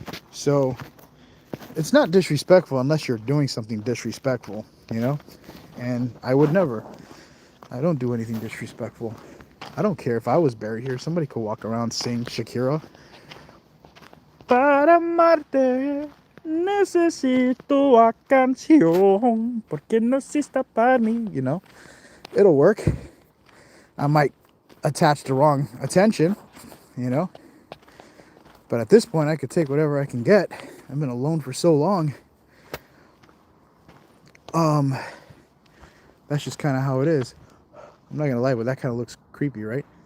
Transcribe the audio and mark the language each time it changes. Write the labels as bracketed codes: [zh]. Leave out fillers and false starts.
[en] So it's not disrespectful unless you're doing something disrespectful, you know? And I would never. I don't do anything disrespectful. I don't care if I was buried here. Somebody could walk around sing Shakira. [es] Para amarte necesito una canción porque no existe para mí. [en] You know, it'll work. I might attach the wrong attention, you know. But at this point, I could take whatever I can get. I've been alone for so long. That's just kind of how it is. I'm not gonna lie, but that kind of looks creepy, right?